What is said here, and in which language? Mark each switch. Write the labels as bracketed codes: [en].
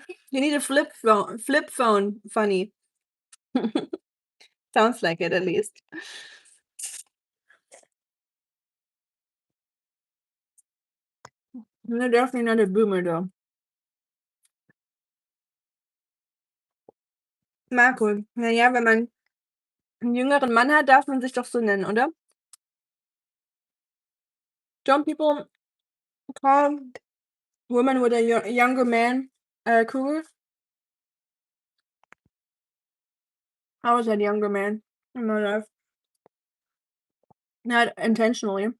[en] You need a flip phone. Flip phone, funny. Sounds like it at least. They're definitely not a boomer though. [de] Marco, naja, wenn man einen jüngeren Mann hat, darf man sich doch so nennen, oder? [en] Don't people call women with a younger man cougar? I was that younger man in my life. Not intentionally.